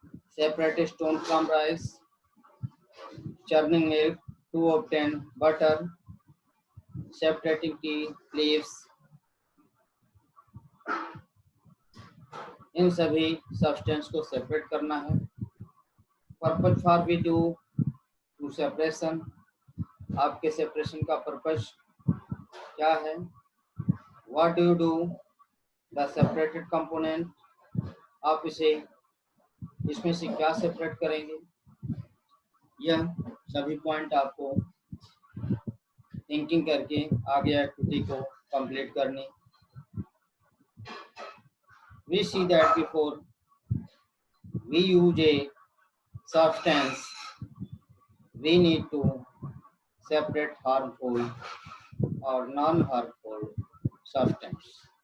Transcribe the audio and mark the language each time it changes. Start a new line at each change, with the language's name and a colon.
English: Separate stone from rice, churning milk to obtain butter, separating tea leaves,
Hindi: इन सभी substance को separate करना है।
English: purpose for we do to separation,
Hindi: आपके separation का purpose क्या है?
English: what do you do the separated component,
Hindi: आप इसमें से क्या सेपरेट करेंगे? यह सभी पॉइंट आपको थिंकिंग करके आगे एक्टिविटी को कंप्लीट करनी।
English: We see that before we use a substance, we need to separate harmful or non-harmful substance.